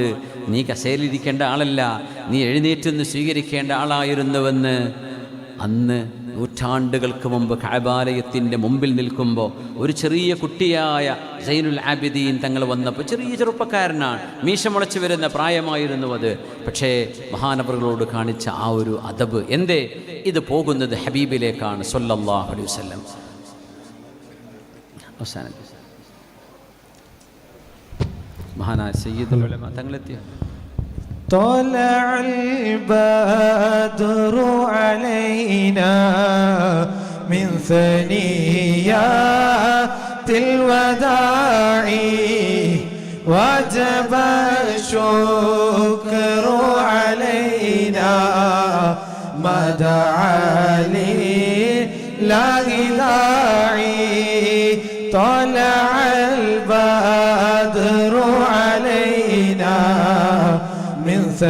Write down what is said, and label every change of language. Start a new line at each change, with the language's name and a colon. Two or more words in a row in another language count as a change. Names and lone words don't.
Malayalam: നീ കസേരയിലിരിക്കേണ്ട ആളല്ല, നീ എഴുന്നേറ്റെന്ന് സ്വീകരിക്കേണ്ട ആളായിരുന്നുവെന്ന് അന്ന് നൂറ്റാണ്ടുകൾക്ക് മുമ്പ് കഅബാലയത്തിൻ്റെ മുമ്പിൽ നിൽക്കുമ്പോൾ ഒരു ചെറിയ കുട്ടിയായ സൈനുൽ ആബിദീൻ തങ്ങൾ വന്നപ്പോൾ ചെറിയ ചെറുപ്പക്കാരനാണ്, മീശ മുളച്ച് വരുന്ന പ്രായമായിരുന്നു അത്. പക്ഷേ മഹാനവറുകളോട് കാണിച്ച ആ ഒരു അദബ്, എന്തേ ഇത് പോകുന്നത് ഹബീബിലേക്കാണ്
Arabic: صلى الله عليه وسلم.
Malayalam: അവസാനം മഹാനായ സയ്യിദുൽ ഉലമ തങ്ങളെത്തിയ
Arabic: طلع البدر علينا من ثنيات الوداع وجب الشكر علينا ما دعا لله داعي طلع البدر علينا من